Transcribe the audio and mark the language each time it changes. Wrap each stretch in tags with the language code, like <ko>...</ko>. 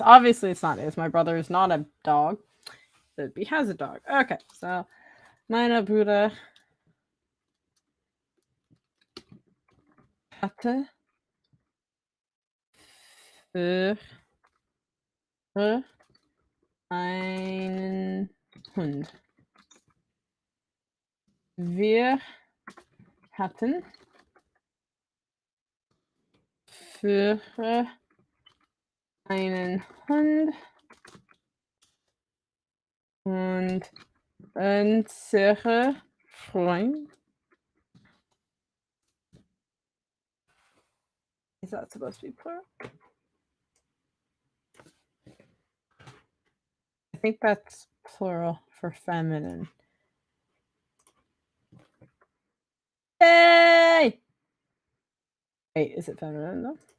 <en>Obviously it's not is. My brother is not a dog. It'd be has a dog.</en> <de>Okay, so meine Bruder hatte für einen Hund. Wir hatten für einen Hund und unsere Freund.</de> <en>Is that supposed to be plural? I think that's plural for feminine. Yay! Wait, is it feminine though?</en>